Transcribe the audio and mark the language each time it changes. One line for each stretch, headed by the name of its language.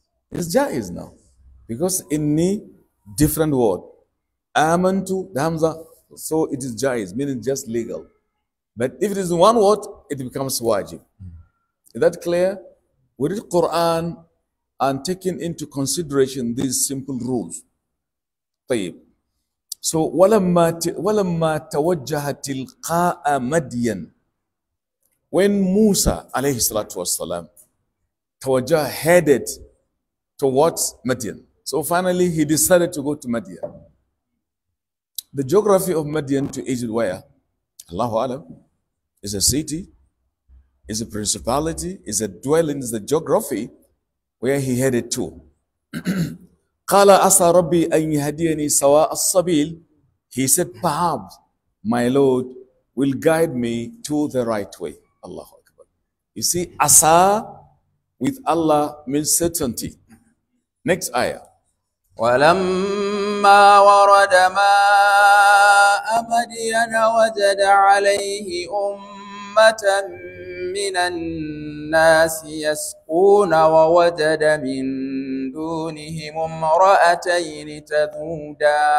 English: It's jaiz now. Because inni, different word. Amantu, the hamza, so it is jaiz, meaning just legal. But if it is one word, it becomes wajib. Is that clear? We read Quran and taking into consideration these simple rules.
Arabic: طيب. So وَلَمَّا تَوَجَّهَ تِلْقَاءَ مَدْيَنَ.
English: When Musa alayhi salatu wasalam tawajjah headed towards Madian. So finally he decided to go to Madian. The geography of Madian to Egypt where? Allahu Alam. Is a city, is a principality, is a dwelling, is the geography where he headed to.
Arabic: قال عسى ربي أن يهديني سواء السبيل.
English: He said, perhaps my Lord will guide me to the right way. Allahu Akbar. You see, asa with Allah means certainty. Next ayah.
Arabic: ولما ورد ماء مدين وجد عليه أمة من الناس يسقون ووجد من دونهم امرأتين تذودان.